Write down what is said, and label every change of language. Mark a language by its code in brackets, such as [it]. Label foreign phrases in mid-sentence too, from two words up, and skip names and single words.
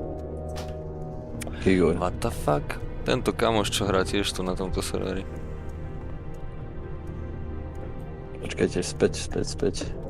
[sk] Igor. [en] What the fuck? [sk] Tento kamoš, čo hrá tiež tu na tomto serveri. Počkajte, späť.